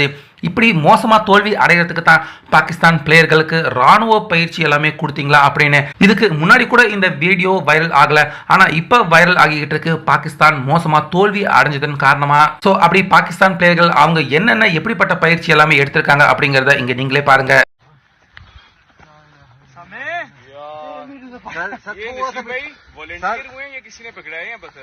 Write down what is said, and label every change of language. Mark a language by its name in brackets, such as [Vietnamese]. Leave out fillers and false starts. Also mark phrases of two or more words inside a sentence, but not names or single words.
[Tamil] இப்படி மோசமா தோல்வி அடைகிறதுக்கு தான் பாகிஸ்தான் பிளேயர்களுக்கு ராணுவ பயிற்சி எல்லாமே கொடுத்தீங்களா அப்படின்னு. இதுக்கு முன்னாடி கூட இந்த வீடியோ வைரல் ஆகல, ஆனா இப்ப வைரல் ஆகிக்கிட்டு இருக்கு பாகிஸ்தான் மோசமா தோல்வி அடைஞ்சதன் காரணமா. ஸோ அப்படி பாகிஸ்தான் பிளேயர்கள் அவங்க என்னென்ன எப்படிப்பட்ட பயிற்சி எல்லாமே எடுத்திருக்காங்க அப்படிங்கறத இங்க நீங்களே பாருங்க. [Hindi] वॉलंटियर हुए या किसी ने पकड़ा है यहाँ पर?